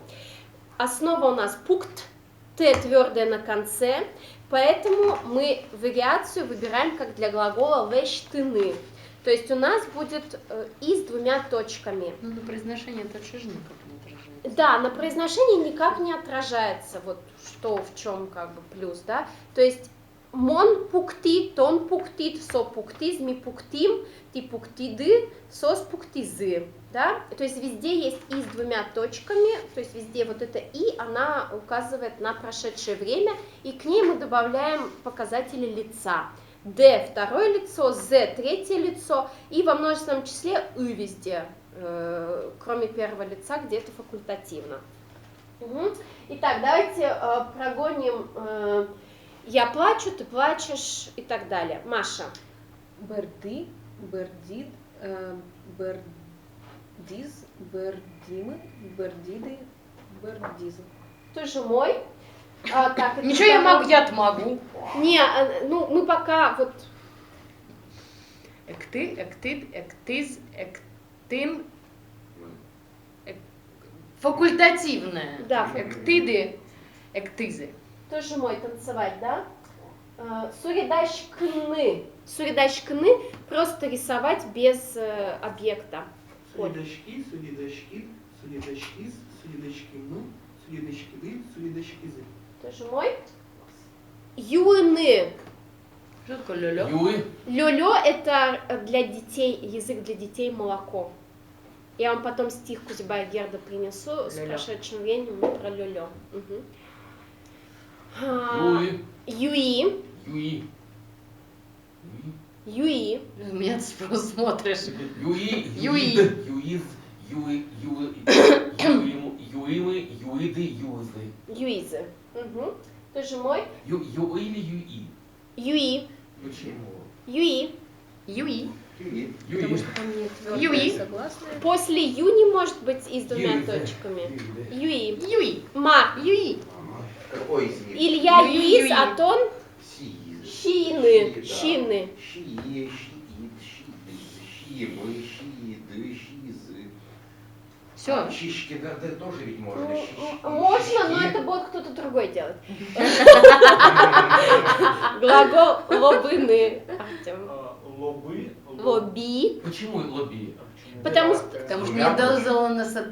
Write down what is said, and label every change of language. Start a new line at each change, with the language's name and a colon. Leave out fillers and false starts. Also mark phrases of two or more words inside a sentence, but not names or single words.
Russian: Основа у нас пукт, т твердое на конце, поэтому мы вариацию выбираем как для глагола лещтыны. То есть у нас будет и с двумя точками. Ну, на произношение это же никак не отражается. Да, на произношении никак не отражается, вот что в чем как бы плюс, да. То есть
Udmurt: мон пуктит, тон пуктит, со пуктиз, ми пуктим, ти пуктиды, сос пуктизы,
Russian: да. То есть везде есть и с двумя точками, то есть везде вот это и, она указывает на прошедшее время, и к ней мы добавляем показатели лица. Д второе лицо, З третье лицо, и во множественном числе И везде, кроме первого лица, где это факультативно. Угу. Итак, давайте прогоним «я плачу», «ты плачешь» и так далее. Маша.
Udmurt: Берди, бердид, бердиз, бердимы, бердиды, бердизы.
Russian: Тоже мой. Так, Ничего я могу, я-то могу. Не, ну мы пока вот...
Udmurt: Экты, эктид, эктиз, эктин.
Russian: Факультативное. Да.
Udmurt: Эктиды, эктизы.
Russian: Тоже мой танцевать, да? Суридашкны. Суридашкны просто рисовать без объекта.
Udmurt: Судидашки, судидашкид, судидашкиз, судидашкимну, судидашкиды, судидашкизы.
Russian: Тоже мой. Юны. Что такое лёлё? Юй. Лёлё это для детей, язык для детей, молоко. Я вам потом стих Кузьба и Герда принесу с Лёлё. прошедшим временем про лёлё. Угу. Юй. Юи. Юй. Юи. Меня ты просто смотришь. Юи. Юи.
Udmurt: Юиз. Юимы. Юиды. Юзы.
Russian: Юизы. Угу. Тоже мой. Ю или юи? Юи. Почему? Юи. Юи. Юи. Потому что там нет Юи. твердое согласное. После ю не может быть и с двумя Юи, да. точками. Юи, Юи. Юи. Ма. Юи. Какой из них? Илья Юи, Юис, Юи. Атон Сиз. Щины. Да. Щины.
Udmurt: Шие, шиит, шиимы, шииды, шизы.
Russian: Все. Щички, да, тоже ведь можно. Ну, Щички, можно, но щички. это будет кто-то другой делать. Глагол лобыны. Артем. Лобы. Лоби. Почему лобби? Потому что Потому что не дозала на СТ.